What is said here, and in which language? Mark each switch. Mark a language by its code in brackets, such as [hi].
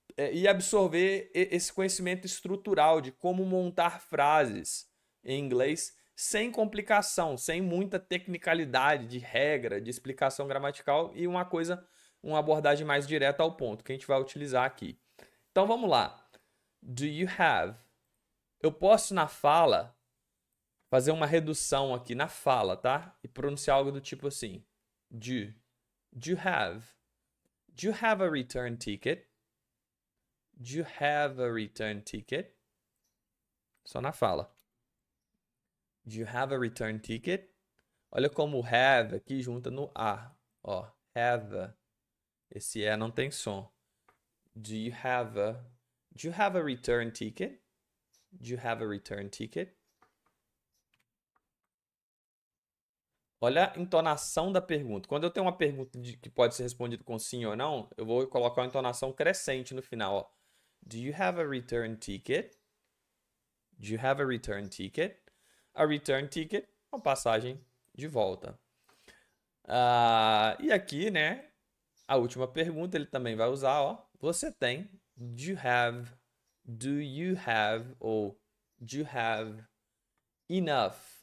[pt] e absorver esse conhecimento estrutural de como montar frases em inglês sem complicação, sem muita tecnicalidade de regra, de explicação gramatical e uma abordagem mais direta ao ponto que a gente vai utilizar aqui. Então vamos lá. [en] Do you have? [pt] Eu posso na fala fazer uma redução aqui na fala, tá? E pronunciar algo do tipo assim: [en] Do you have? Do you have a return ticket? Do you have a return ticket? [pt] Só na fala. [en] Do you have a return ticket? [pt] Olha como o have aqui junta no A. Ó, have. Esse E não tem som. [en] Do you have a return ticket? Do you have a return ticket? [pt] Olha a entonação da pergunta. Quando eu tenho uma pergunta que pode ser respondida com sim ou não, eu vou colocar uma entonação crescente no final. Ó. [en] Do you have a return ticket? Do you have a return ticket? A return ticket [pt] é uma passagem de volta. E aqui, né, a última pergunta ele também vai usar, ó. Você tem, do you have, ou [en] do you have enough?